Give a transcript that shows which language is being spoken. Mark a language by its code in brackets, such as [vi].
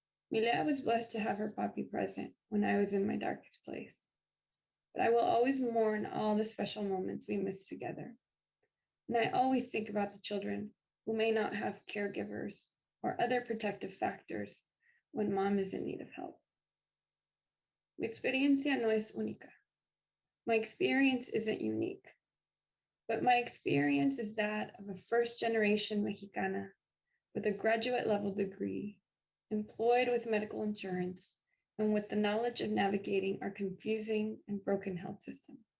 [en] Mariel was blessed to have her papi present when I was in my darkest place. But I will always mourn all the special moments we missed together. And I always think about the children who may not have caregivers or other protective factors when mom is in need of help. [es] Mi experiencia no es única. [en] My experience isn't unique, but my experience is that of a first-generation Mexicana with a graduate level degree, employed with medical insurance, and with the knowledge of navigating our confusing and broken health system.